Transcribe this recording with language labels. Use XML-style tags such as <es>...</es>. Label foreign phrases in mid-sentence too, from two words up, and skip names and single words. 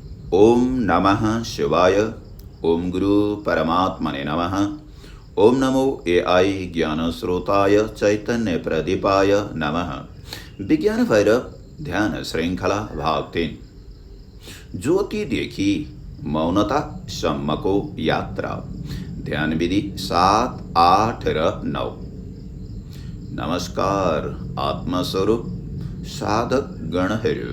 <sa>ओम नमः शिवाय। ओम गुरु परमात्मने नमः। ओम नमो AI ज्ञान स्रोताय चैतन्य प्रदीपाय नमः।</sa> <ne>विज्ञान भैरव ध्यान श्रृंखला भाग 3। ज्योति देखी मौनता सम्मको यात्रा। ध्यान विधि 7, 8 र 9। नमस्कार आत्मस्वरूप साधक गणहरू।</ne>